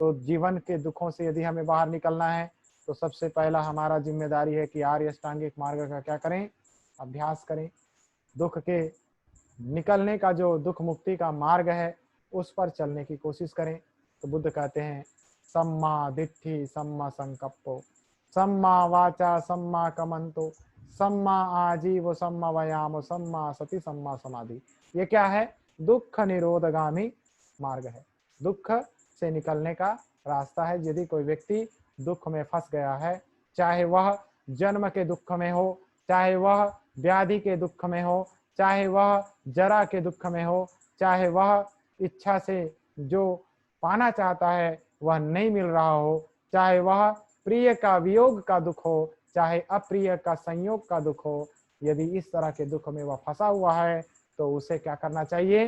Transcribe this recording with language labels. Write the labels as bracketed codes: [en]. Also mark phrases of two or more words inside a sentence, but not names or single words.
[hi] तो जीवन के दुखों से यदि हमें बाहर निकलना है तो सबसे पहला हमारा जिम्मेदारी है कि आर्य अष्टांगिक मार्ग का क्या करें, अभ्यास करें। दुख के निकलने का जो दुख मुक्ति का मार्ग है उस पर चलने की कोशिश करें। [pi] तो बुद्ध कहते हैं सम्मा दिट्ठि सम्मा संकप्पो सम्मा वाचा सम्मा कमंतो सम्मा आजीव सम्मा व्यायाम सम्मा सति सम्मा समाधि। [hi] ये क्या है? दुख निरोधगामी मार्ग है, दुख से निकलने का रास्ता है। यदि कोई व्यक्ति दुख में फंस गया है, चाहे वह जन्म के दुख में हो, चाहे वह व्याधि के दुख में हो, चाहे वह जरा के दुख में हो, चाहे वह इच्छा से जो पाना चाहता है वह नहीं मिल रहा हो, चाहे वह प्रिय का वियोग का दुख हो, चाहे अप्रिय का संयोग का दुख हो, यदि इस तरह के दुख में वह फंसा हुआ है तो उसे क्या करना चाहिए?